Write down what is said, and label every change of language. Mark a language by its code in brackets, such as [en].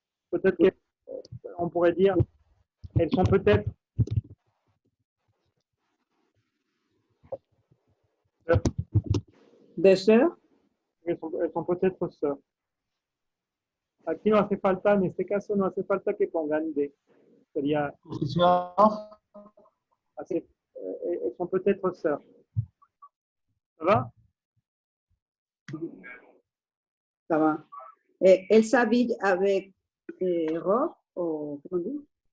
[fr] Peut-être qu'on pourrait dire, elles sont peut-être ¿De sœurs? elles sont peut-être sœurs. [es] Aquí no hace falta, en este caso no hace falta que pongan de. [fr] Sería, elles sont peut-être sœurs. Ça va? Ça va. Elle s'habille avec robe ou comment on dit?